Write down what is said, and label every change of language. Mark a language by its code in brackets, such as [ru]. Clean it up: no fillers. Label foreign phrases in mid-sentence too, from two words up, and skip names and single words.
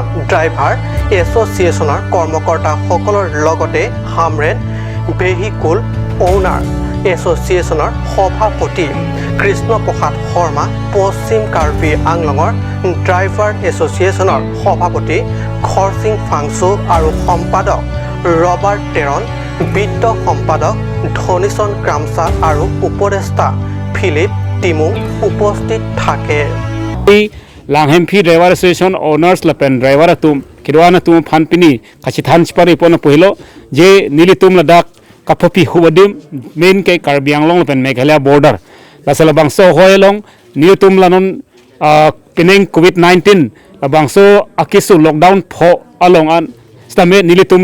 [as] ড্ৰাইভাৰ এছ'চিয়েশ্যনৰ কৰ্মকৰ্তাসকলৰ লগতে হামৰেন ভেহিকুল অ'নাৰ এছ'চিয়েশ্যনৰ সভাপতি কৃষ্ণপ্ৰসাদ শৰ্মা পশ্চিম কাৰ্বি আংলঙৰ ড্ৰাইভাৰ এছ'চিয়েশ্যনৰ সভাপতি খৰচিং ফাংচু আৰু সম্পাদক ৰবাৰ্ট তেৰণ বিত্ত সম্পাদক ধনীচন ক্ৰামছা আৰু উপদেষ্টা ফিলিপ টিমু উপস্থিত থাকে [mjw] Langhempi [en] driver association owners [mjw] lapen driver atum kirwana tum phanpini khachithan chpari pon pohilo je nilitum ladak kaphopi hubadim main ke Karbi Anglong lapen Meghalaya border lasala bangso hoelong nilitum lanon pineng COVID-19 bangso akisu lockdown pho along an stame nilitum